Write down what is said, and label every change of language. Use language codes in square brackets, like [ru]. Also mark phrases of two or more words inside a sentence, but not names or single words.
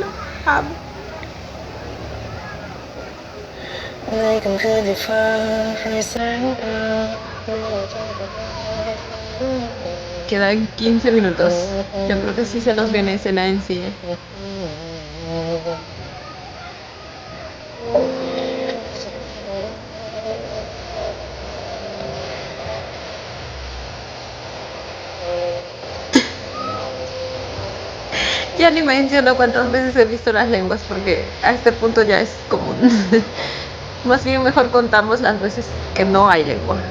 [es] Amo. [th] ในค่ำคืนที่ฟ้าไร้แสงดาว [es] Quedan 15 minutos. Yo creo que sí se nos viene escena en sí. Ya ni menciono cuántas veces he visto las lenguas porque a este punto ya es común. Más bien mejor contamos las veces que no hay lengua.